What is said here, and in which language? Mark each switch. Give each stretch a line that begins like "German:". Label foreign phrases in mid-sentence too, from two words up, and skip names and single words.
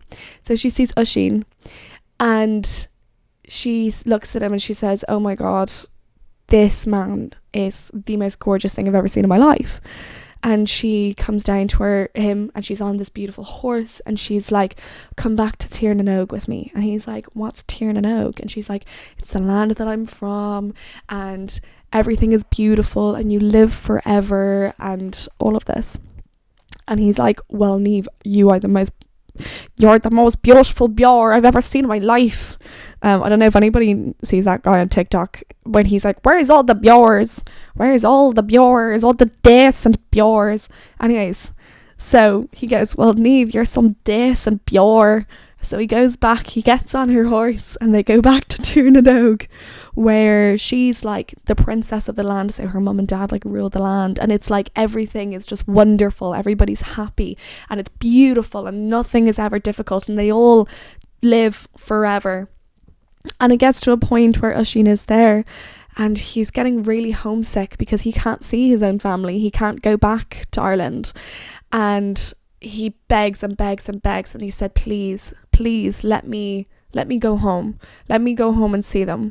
English: So she sees Oisín, and she looks at him and she says, oh my god, this man is the most gorgeous thing I've ever seen in my life. And she comes down to him, and she's on this beautiful horse, and she's like, come back to Tír na nÓg with me. And he's like, what's Tír na nÓg? And she's like, it's the land that I'm from, and everything is beautiful, and you live forever, and all of this. And he's like, well, Niamh, you're the most beautiful bear I've ever seen in my life. I don't know if anybody sees that guy on TikTok when he's like, where's all the bears? Where's all the bears? All the decent bears? Anyways, so he goes, well, Niamh, you're some decent bear. So he goes back, he gets on her horse, and they go back to Tír na nÓg, where she's like the princess of the land. So her mum and dad like rule the land, and it's like everything is just wonderful, everybody's happy, and it's beautiful, and nothing is ever difficult, and they all live forever. And it gets to a point where Oisín is there, and he's getting really homesick because he can't see his own family, he can't go back to Ireland, and he begs and begs and begs, and he said, please let me go home, and see them.